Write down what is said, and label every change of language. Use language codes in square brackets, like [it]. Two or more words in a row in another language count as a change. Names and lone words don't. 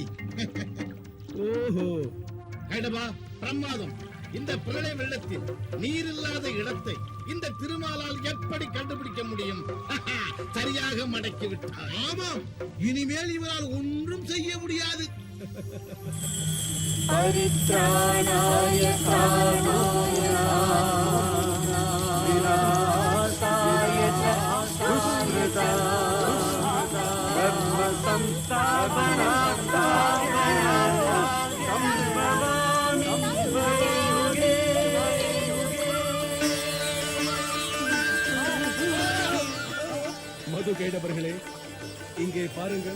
[ta] ஓஹோ, கைடவா, பிரமாதம். இந்த பிரளய வெள்ளத்தில் நீர் இல்லாத இடத்தை இந்த திருமாலால் எப்படி கண்டுபிடிக்க முடியும்? சரியாக மடக்கி விட்டார். ஆமாம், இனிமேல் இவரால் ஒன்றும் செய்ய முடியாது. [sa] परित्राणाय कामाय विनाशाय च दुष्कृता धर्म संस्थापनार्थाय संभवामि युगे [ta] மது கைடவர்களே, இங்கே பாருங்கள்.